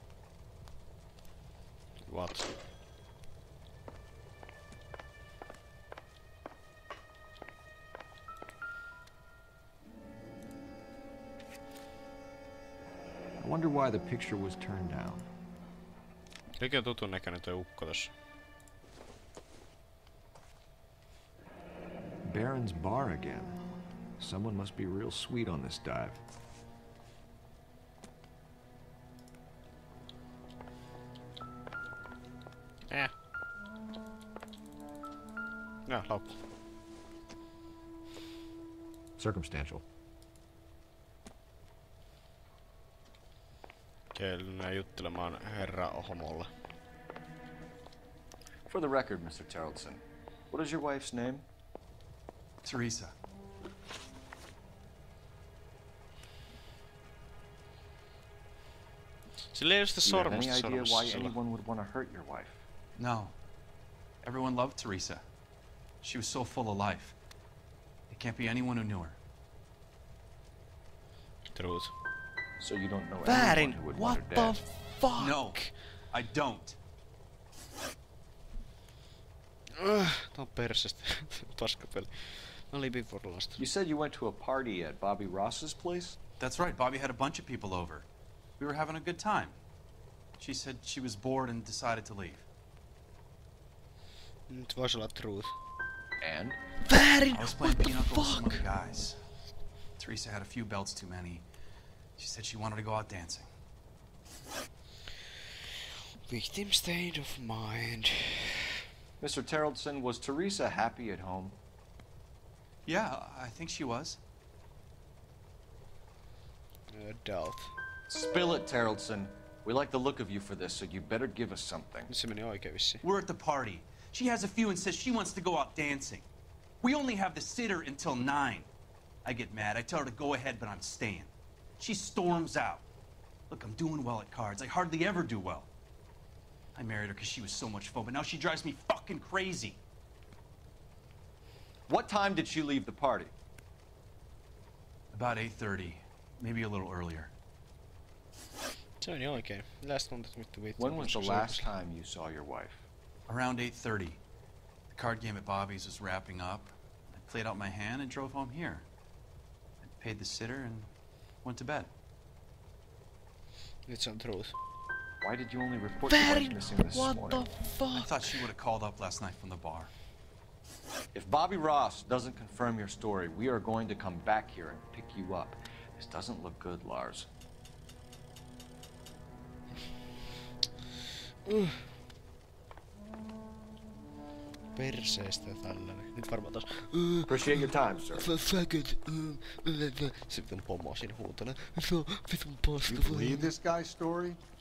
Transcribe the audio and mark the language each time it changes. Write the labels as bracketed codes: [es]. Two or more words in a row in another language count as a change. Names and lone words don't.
[en] What? I wonder why the picture was turned down. [fi] Mikä on tutun näköinen toi ukko tossa? [en] Baron's bar again. Someone must be real sweet on this dive. [fi] Ja, loppu. [en] Circumstantial. [fi] Mennään juttelemaan herra homolle. [en] For the record, Mr. Terrelson, what is your wife's name? Teresa. [fi] Sillä ei ole sitä [en] Do you have [fi] sormusta [en] any idea why [fi] sormussa. [en] anyone would want to hurt your wife? No. Everyone loved Teresa. She was so full of life. It can't be anyone who knew her. Truth. So you don't know [fi] Väärin. [en] anyone who would want her What dead? the fuck? No, I don't. [fi] Tää on persestä. [en] Paskapeli. No living for lost. You said you went to a party at Bobby Ross's place? That's right. Bobby had a bunch of people over. We were having a good time. She said she was bored and decided to leave. [fi] Nyt voisi olla truth. [en] And? [fi] Väärin! [en] I was playing What the pinochle with some fuck? other guys. Teresa had a few belts too many. She said she wanted to go out dancing. Victim state of mind. Mr. Terrelson, was Teresa happy at home? Yeah, I think she was. Adult. Spill it, Terrellson. We like the look of you for this, so you better give us something. [fi] Se meni oikein vissiin. [en] We're at the party. She has a few and says she wants to go out dancing. We only have the sitter until 9. I get mad. I tell her to go ahead, but I'm staying. She storms out. Look, I'm doing well at cards. I hardly ever do well. I married her because she was so much fun, but now she drives me fucking crazy. What time did she leave the party? About 8:30, maybe a little earlier. [fi] Se meni oikein. Mitäs tuntet vittu viittiin? [en] When was the last time you saw your wife? Around 8:30. The card game at Bobby's was wrapping up. I played out my hand and drove home here. I paid the sitter and went to bed. It's on truth. Why did you only report your wife missing this morning? What the fuck? I thought she would have called up last night from the bar. If Bobby Ross doesn't confirm your story, we are going to come back here and pick you up. This doesn't look good, Lars. [fi] Perseestä tällainen. Nyt varmaan taas. [en] Appreciate your time, sir. Faggot. [fi] Sitten pomo siinä huutana. Vitun pasta. [en] You believe this guy's story?